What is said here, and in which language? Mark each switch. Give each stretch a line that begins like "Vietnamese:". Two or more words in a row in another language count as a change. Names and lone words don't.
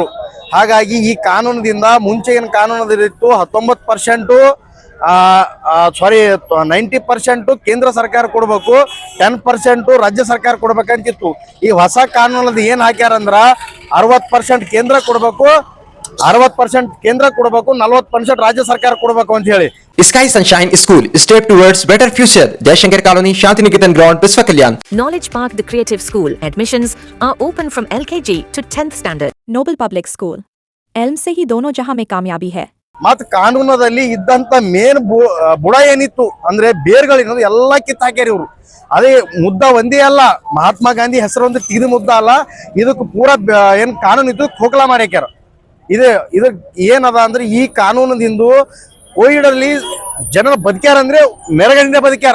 Kannada: ಹಾಗಾಗಿ ಈ ಕಾನೂನದಿಂದ ಮುಂಚೆ ಏನು ಕಾನೂನದಿತ್ತು 19% 90% ಕೇಂದ್ರ ಸರ್ಕಾರ ಕೊಡ್ಬೇಕು, 10% ರಾಜ್ಯ ಸರ್ಕಾರ ಕೊಡ್ಬೇಕಂತಿತ್ತು. ಈ ಹೊಸ ಕಾನೂನದ ಏನ್ ಹಾಕ್ಯಾರಂದ್ರ 60% ಕೇಂದ್ರ ಕೊಡ್ಬೇಕು, 60% ಕೇಂದ್ರ ಕೊಡಬೇಕು, 40% ರಾಜ್ಯ ಸರ್ಕಾರ ಕೊಡಬೇಕು ಅಂತ ಹೇಳಿ.
English: Sky Sunshine School, step towards better future. Dashankar Colony, Shantiniketan Ground, Biswa Kalyan. Knowledge Park, the Creative School. Admissions are open from LKG to 10th standard. Noble Public School.
Urdu: एल्म से ही दोनों जहां में कामयाबी है.
Kannada: ಮತ್ ಕಾನೂನದಲ್ಲಿ ಇದ್ದಂತ ಮೇನ್ ಬುಡ ಏನಿತ್ತು ಅಂದ್ರೆ ಬೇರ್ಗಳಿರೋದು ಎಲ್ಲ ಕಿತ್ತಾಕ್ಯಾರ ಇವ್ರು. ಅದೇ ಮುದ್ದ ಒಂದೇ ಅಲ್ಲ, ಮಹಾತ್ಮ ಗಾಂಧಿ ಹೆಸರೊಂದು ತೆಗೆದು ಮುದ್ದ ಅಲ್ಲ, ಇದಕ್ಕೆ ಪೂರಾ ಏನ್ ಕಾನೂನು ಇತ್ತು ಖೋಖಲಾ ಮಾಡ್ಯಾಕ್ಯಾರ. ಇದು ಏನದ ಅಂದ್ರೆ ಈ ಕಾನೂನದಿಂದ ಕೋವಿಡ್ ಅಲ್ಲಿ ಜನರು ಬದುಕ್ಯಾರ ಅಂದ್ರೆ ಮೆರಗಣಿಂದ ಬದುಕ್ಯಾರ.